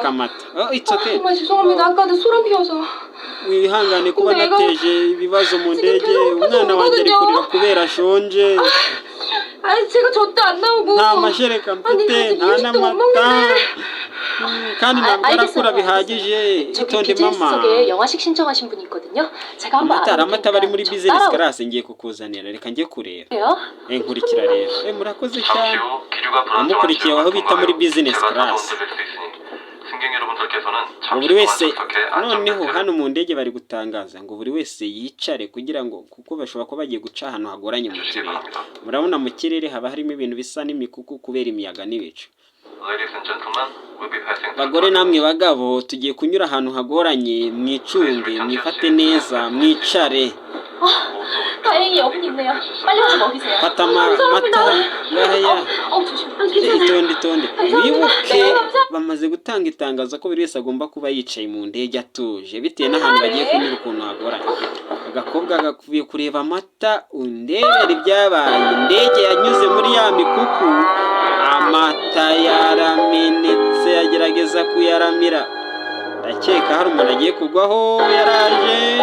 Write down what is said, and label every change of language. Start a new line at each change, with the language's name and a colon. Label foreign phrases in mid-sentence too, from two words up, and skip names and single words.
English: k'amata it's okay
Korean: 정말 죄송합니다. 아까는 소름 피워서.
Kinyarwanda: wihangane kuba
Korean: 내가
Kinyarwanda: nateje ibibazo mu
Korean: 지금
Kinyarwanda: ndege
Korean: 배고파서
Kinyarwanda: umwana wanjye ari
Korean: 울거든요.
Kinyarwanda: kurira kubera ashonje
Korean: 아니 제가 젖도 안 나오고.
Kinyarwanda: nta mashereka mfite
Korean: 아니,
Kinyarwanda: nta
Korean: 음식도 못
Kinyarwanda: n'amata
Korean: 먹는데.
Kinyarwanda: kandi ntabwo arakura bihagije
Korean: 저기
Kinyarwanda: itonde mama
Korean: 비즈니스석에 영화식 신청하신 분이 있거든요. 제가 한번
Kinyarwanda: amata bari muri
Korean: 저
Kinyarwanda: business
Korean: 따라오-
Kinyarwanda: class ngiye kukuzanira reka njye kureba
Korean: 그래요?
Kinyarwanda: nkurikira rero murakoze cyane
Korean: 기류가
Kinyarwanda: namukurikiye aho bita muri
English: business class
Korean: 승객 여러분들께서는
Kinyarwanda: ngo buri wese noneho hano mu ndege bari gutangaza ngo buri wese yicare kugira ngo kuko bashobora kuba bagiye guca ahantu hagoranye mu kirere murabona mu kirere haba harimo ibintu bisa n'imikuku kubera imiyaga n'ibicu bagore namwe bagabo tugiye kunyura ahantu hagoranye mwicunge mwifate neza mwicare
Korean: 다행히 여분 있네요. 빨리 와서 먹이세요.
Kinyarwanda: fata amata ngaya
Korean: 조심.
Kinyarwanda: itonde wibuke bamaze gutanga itangazo ko buri wese agomba kuba yicaye mu ndege atuje bitewe n'ahantu bagiye kunyura ukuntu hagoranye agakobwa gakubiye kureba amata undebera ibyabaye indege yanyuze muri ya mikuku amata yaramenetse yagerageza kuyaramira ndakeka hari umuntu agiye kugwaho yaraje